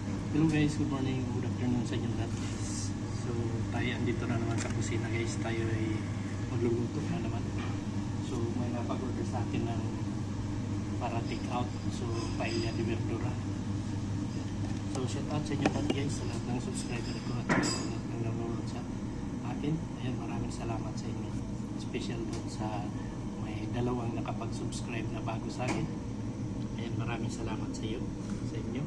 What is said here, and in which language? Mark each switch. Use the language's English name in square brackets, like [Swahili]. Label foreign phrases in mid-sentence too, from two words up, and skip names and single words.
[English] Hello guys, good morning, good afternoon [Filipino] sa inyo lahat [English] guys. [Filipino] So tayo andito na naman sa kusina guys. Tayo ay magluluto na naman. So may napag-order sa akin ng para [English] take out. [Spanish] So paella de verdura. [Filipino] So [English] shout out [Filipino] sa inyo lahat guys, sa lahat ng subscriber ko at sa lahat ng nanonood sa akin. Ayan, maraming salamat sa inyo. Special doon sa may dalawang nakapag-subscribe na bago sa akin. Ayan, maraming salamat sa iyo, sa inyo.